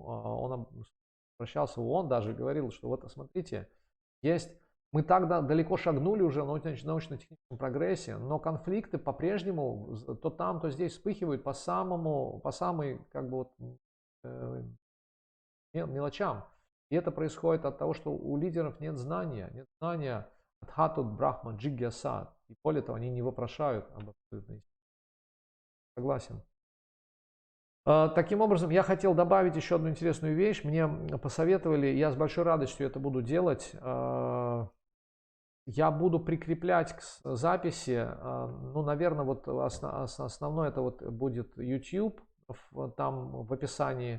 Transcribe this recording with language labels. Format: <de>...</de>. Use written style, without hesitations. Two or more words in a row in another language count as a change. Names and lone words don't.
<ru>Он обращался в ООН даже, говорил, что вот, смотрите, мы так далеко шагнули уже в научно-техническом прогрессе, но конфликты по-прежнему то там, то здесь вспыхивают по самой, как бы вот, мелочам. И это происходит от того, что у лидеров нет знания</ru> <sa>अथातो ब्रह्म जिज्ञासा.</sa> <ru>И более того, они не вопрошают об абсолютной истине. Согласен. Таким образом, я хотел добавить еще одну интересную вещь. Мне посоветовали, я с большой радостью это буду делать. Я буду прикреплять к записи, ну, наверное, вот основное это вот будет YouTube, там в описании.</ru>